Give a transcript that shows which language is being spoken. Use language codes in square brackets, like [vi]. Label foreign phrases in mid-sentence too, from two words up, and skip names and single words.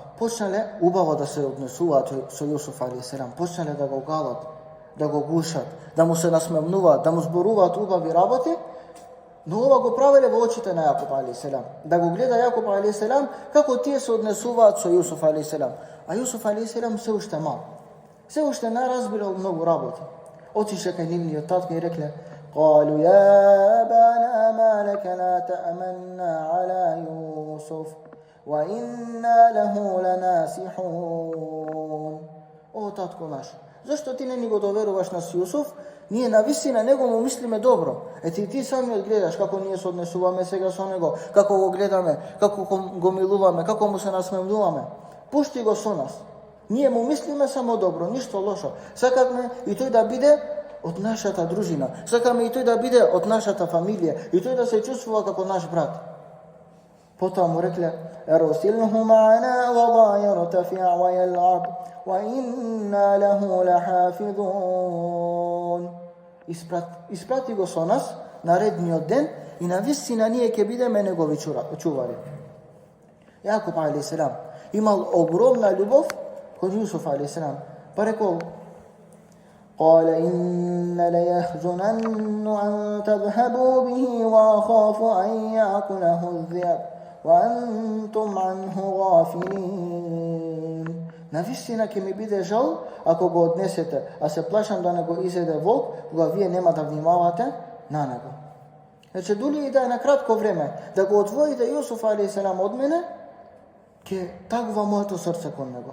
[mk] Почнале убаво да се однесуваат со Јусуф алейхиселам, почнале да го галат, да го гушат, да му се насмевнуваат, да му зборуваат убави работи, но ова го правеле во очите на Јакуб алейхиселам. Да го гледа Јакуб алейхиселам како тие се однесуваат со Јусуф алейхиселам. А Јусуф алейхиселам се уште мал. Се уште не разбирал многу работи. Отише кај нивниот татко и рекле: [ar] "قالوا يا أبانا ما لك لا تأمنا على يوسف وإنا له لناصحون." [mk] О, татко наш, зашто ти не ни го доверуваш на Јусуф? Ние навистина него му мислиме добро. Ти самиот гледаш како ние се однесуваме сега со него, како го гледаме, како го милуваме, како му се насмевнуваме. Пушти го со нас. Ние му мислиме само добро, ништо лошо. Сакаме и тој да биде од нашата дружина. Сакаме и тој да биде од нашата фамилија, и тој да се чувствува како наш брат. Потоа му рекле: [ar] "أرسله معنا و لا يرتفع و يلعب و إنا له لحافظون." [mk] Испрати го со нас наредниот ден и навистина ние ќе бидеме негови чувари. Јакуб алейхиселам имал огромна љубов кон Јусуф алейхиселам. Па рекол: [ar] "قال إن لا يحزنني أن تذهبوا به وأخاف أن يأكله الذئب وأنتم عنه غافلين." [mk] Навистина ќе ми биде жал ако го однесете, а се плашам да не го изеде волк, кога вие нема да внимавате на него. Значи, дули и да е на кратко време, да го одвоите Јусуф алейхиселам од мене, ќе тагува моето срце кон него.